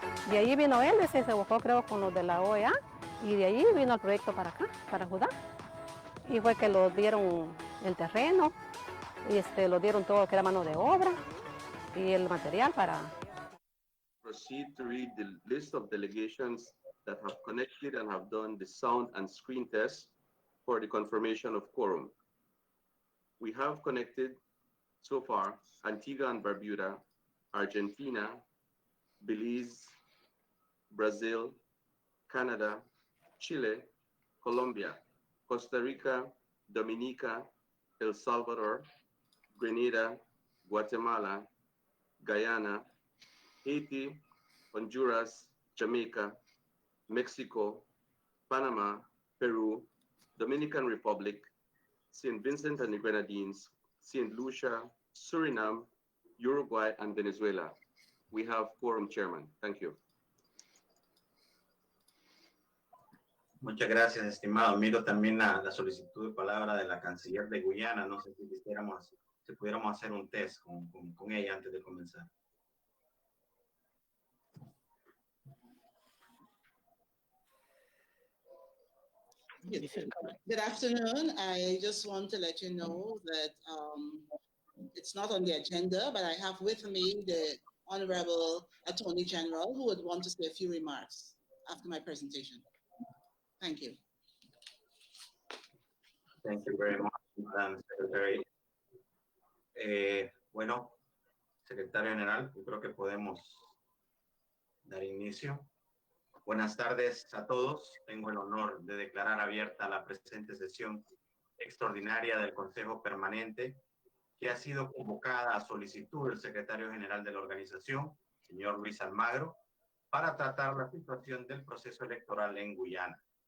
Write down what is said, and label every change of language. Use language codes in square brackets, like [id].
[es] De ahí vino él, se buscó creo con los de la OEA y de ahí vino el proyecto para acá, para Judá. Y fue que lo dieron el terreno, y lo dieron todo que era mano de obra y el material para... [en] Proceed to read the list of delegations that have connected and have done the sound and screen test for the confirmation of quorum. We have connected so far Antigua and Barbuda, Argentina, Belize, Brazil, Canada, Chile, Colombia, Costa Rica, Dominica, El Salvador, Grenada, Guatemala, Guyana, Haiti, Honduras, Jamaica, Mexico, Panama, Peru, Dominican Republic, St. Vincent and the Grenadines, St. Lucia, Suriname, Uruguay, and Venezuela. We have quorum, Chairman. Thank you. [es] Muchas gracias, estimado. Miro también la solicitud de palabra de la canciller de Guyana. No sé si pudiéramos hacer un test con ella antes de comenzar. [en] Yes. Good afternoon. I just want to let you know that it's not on the agenda, but I have with me the Honorable Attorney General who would want to say a few remarks after my presentation. Thank you. Thank you very much, Madam Secretary. [es] Bueno, Secretario General, yo creo que podemos dar inicio. Buenas tardes a todos. Tengo el honor de declarar abierta la presente sesión extraordinaria del Consejo Permanente, que ha sido convocada a solicitud del Secretario General de la organización, señor Luis Almagro, para tratar la situación del proceso electoral en Guyana.